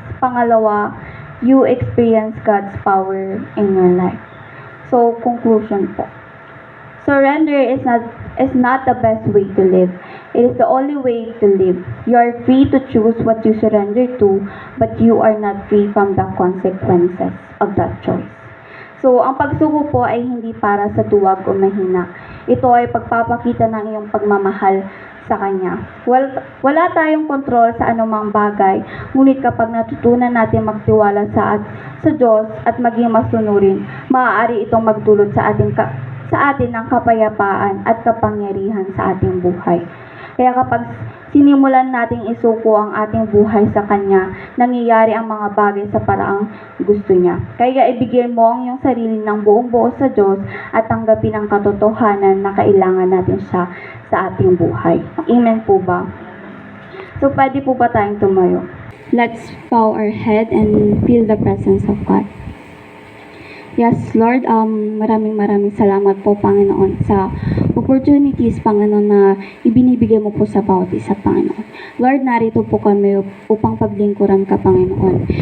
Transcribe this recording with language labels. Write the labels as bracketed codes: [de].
[en] Pangalawa, you experience God's power in your life. So, conclusion po. Surrender is not the best way to live. It is the only way to live. You are free to choose what you surrender to, but you are not free from the consequences of that choice. [tl] So, ang pagsuko po ay hindi para sa duwag o mahina. Ito ay pagpapakita ng iyong pagmamahal sa Kanya. Wala tayong kontrol sa anumang bagay, ngunit kapag natutunan natin magtiwala sa Diyos at maging masunurin, maaari itong magdulot sa atin ng kapayapaan at kapangyarihan sa ating buhay. Kaya kapag sinimulan nating isuko ang ating buhay sa Kanya, nangyayari ang mga bagay sa paraang gusto niya. Kaya ibigay mo ang iyong sarili ng buong-buo sa Diyos at tanggapin ang katotohanan na kailangan natin siya sa ating buhay. Amen po ba? So, pwede po ba tayong tumayo? [en] Let's bow our head and feel the presence of God. [tl] Yes, Lord, maraming salamat po, Panginoon, sa opportunities, Panginoon, na ibinibigay mo po sa bawat isa, Panginoon. Lord, narito po kami upang paglingkuran ka, Panginoon.